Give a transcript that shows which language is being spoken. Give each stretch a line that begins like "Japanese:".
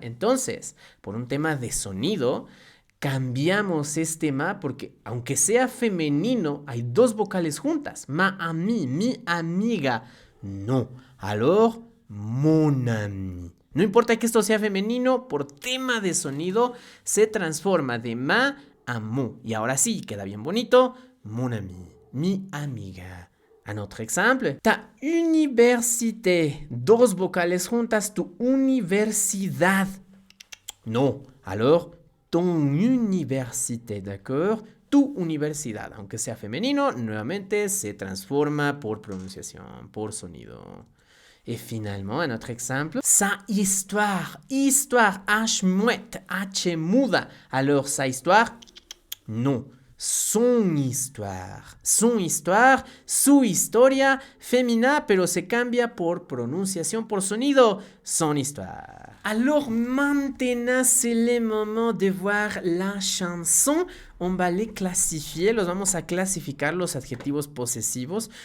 Spanish: Entonces, por un tema de sonido, cambiamos este ma porque aunque sea femenino, hay dos vocales juntas.
French: Ma ami,
Spanish: mi amiga.
French: No. Alors, mon ami.
Spanish: No importa que esto sea femenino, por tema de sonido se transforma de ma a mo. Y ahora sí, queda bien bonito.
French: Mon ami,
Spanish: mi amiga.
French: Un autre exemple, ta université.
Spanish: Dos vocales juntas, tu universidad.
French: No, alors ton université, d'accord?
Spanish: Tu universidad, aunque sea femenino, nuevamente se transforma por pronunciación, por sonido.
French: Et finalement, un autre exemple, sa histoire, histoire, H muette,
Spanish: H muda.
French: Alors, sa histoire, non. Son histoire,
Spanish: su historia,
French: féminin,
Spanish: pero se cambia por pronunciación, por sonido,
French: son histoire. Alors maintenant, c'est le moment de voir la chanson. On va les clasifier,
Spanish: los vamos a clasificar los adjetivos posesivos.